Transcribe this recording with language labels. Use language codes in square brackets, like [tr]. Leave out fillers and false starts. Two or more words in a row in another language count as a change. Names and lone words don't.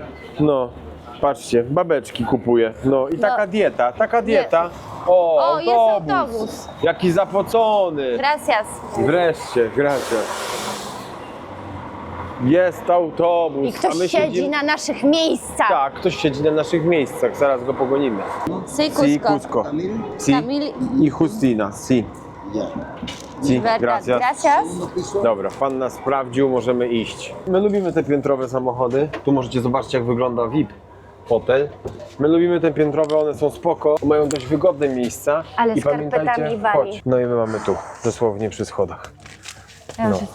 [pl] No, patrzcie, babeczki kupuje, no i taka dieta. O, jest autobus. Jaki zapocony. Gracias. Wreszcie, gracias. Jest autobus, I ktoś a my siedzi siedzimy... na naszych miejscach. Tak, ktoś siedzi na naszych miejscach, zaraz go pogonimy. Sí, Si, Cusco. Cusco. Si Camil. i Justina, si. Si, Verdad. gracias. Gracias. Dobra, pan nas sprawdził, możemy iść. My lubimy te piętrowe samochody. Tu możecie zobaczyć, jak wygląda VIP hotel. My lubimy te piętrowe, one są spoko, mają dość wygodne miejsca. Ale i skarpetami pamiętajcie, wali. chodź. No i my mamy tu, dosłownie przy schodach. Ja już